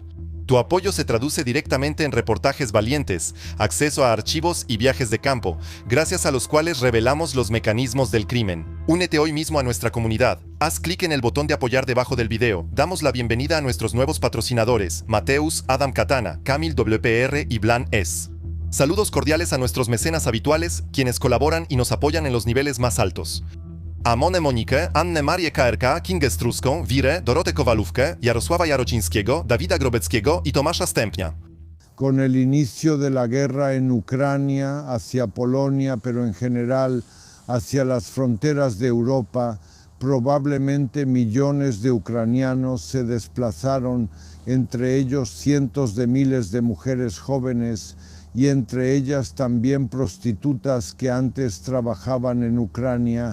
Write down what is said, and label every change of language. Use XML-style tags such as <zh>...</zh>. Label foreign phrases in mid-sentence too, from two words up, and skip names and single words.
<es>Tu apoyo se traduce directamente en reportajes valientes, acceso a archivos y viajes de campo, gracias a los cuales revelamos los mecanismos del crimen. Únete hoy mismo a nuestra comunidad. Haz clic en el botón de apoyar debajo del video. Damos la bienvenida a nuestros nuevos patrocinadores, Mateus, Adam Katana, Kamil WPR y Blan S. Saludos cordiales a nuestros mecenas habituales, quienes colaboran y nos apoyan en los niveles más altos. Amone Monikę, Annę Marię KRK, Kingę Struską, Wirę, Dorotę Kowalówkę, Jarosława Jarocińskiego, Dawida Grobeckiego y Tomasza Stępnia. Con el inicio de la guerra en Ucrania, hacia Polonia, pero en general hacia las fronteras de Europa, probablemente millones de ucranianos se desplazaron, entre ellos cientos de miles de mujeres jóvenes, y entre ellas también prostitutas que antes trabajaban en Ucrania.</es>